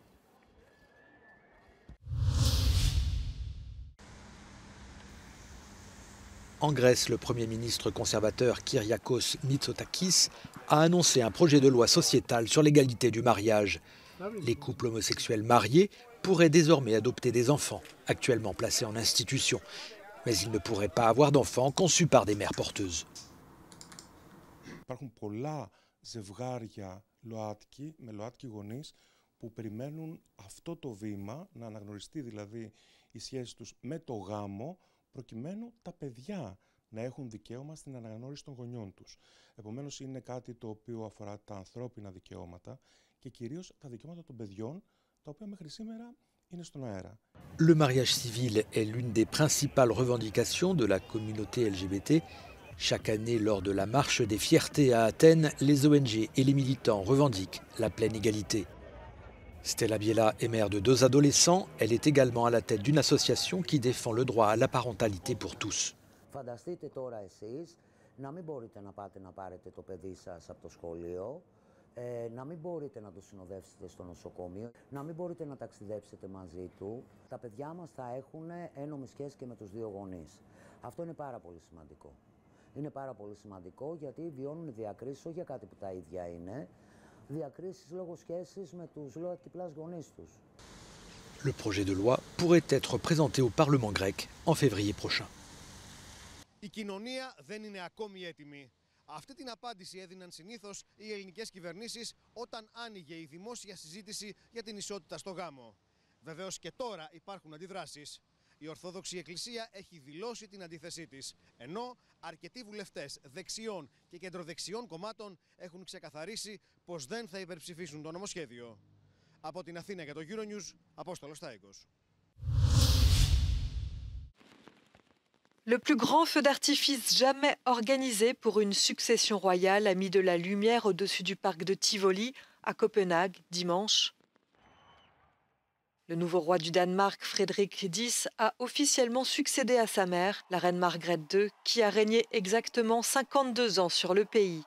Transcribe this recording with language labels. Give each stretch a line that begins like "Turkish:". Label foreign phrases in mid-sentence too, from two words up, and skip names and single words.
French: En Grèce, le Premier ministre conservateur Kyriakos Mitsotakis a annoncé un projet de loi sociétale sur l'égalité du mariage. Les couples homosexuels mariés pourraient désormais adopter des enfants, actuellement placés en institution. Mais ils ne pourraient pas avoir d'enfants conçus par des mères porteuses.
Greek: με ΛΟΑΤΚΙ γονείς που περιμένουν αυτό το βήμα, να αναγνωριστεί δηλαδή η σχέση τους με το γάμο, προκειμένου τα παιδιά να έχουν δικαίωμα στην αναγνώριση των γονιών τους. Επομένως είναι κάτι το οποίο αφορά τα ανθρώπινα δικαιώματα και κυρίως τα δικαιώματα των παιδιών, τα οποία μέχρι σήμερα είναι στον αέρα.
French: Le mariage civil est l'une des principales revendications de la communauté LGBT. Chaque année, lors de la marche des fiertés à Athènes, les ONG et les militants revendiquent la pleine égalité. Stella Biella est mère de 2 adolescents. Elle est également à la tête d'une association qui défend le droit à la parentalité pour tous.
Greek: Φανταστείτε τώρα εσείς να μην μπορείτε να πάτε να πάρετε το παιδί σας από το σχολείο, να μην μπορείτε να το συνοδεύσετε στο νοσοκομείο, να μην μπορείτε να ταξιδέψετε μαζί του. Τα παιδιά μας θα έχουν ένομη σχέση και με τους 2 γονείς. Αυτό είναι πάρα πολύ σημαντικό. Είναι πάρα πολύ σημαντικό γιατί βιώνουν διακρίσεις όχι για κάτι που τα ίδια είναι, διακρίσεις λόγω σχέσης με τους ΛΟΑΤΚΙ+ γονείς τους.
French: Le projet de loi pourrait être présenté au Parlement grec en février prochain.
Greek: Η κοινωνία δεν είναι ακόμη έτοιμη. Αυτή την απάντηση έδιναν συνήθως οι ελληνικές κυβερνήσεις όταν άνοιγε η δημόσια συζήτηση για την ισότητα στο γάμο. Βεβαίως και τώρα υπάρχουν αντιδράσεις. Η Ορθόδοξη Εκκλησία έχει δηλώσει την αντίθεσή της, ενώ αρκετοί βουλευτές δεξιών και κεντροδεξιών κομμάτων έχουν ξεκαθαρίσει πως δεν θα υπερψηφίσουν το νομοσχέδιο. Από την Αθήνα για το Euronews, Απόστολος Στάικος.
French: Le plus grand feu d'artifice jamais organisé pour une succession royale a mis de la lumière au-dessus du parc de Tivoli à Copenhague dimanche. Le nouveau roi du Danemark, Frédéric X, a officiellement succédé à sa mère, la reine Margrethe II, qui a régné exactement 52 ans sur le pays.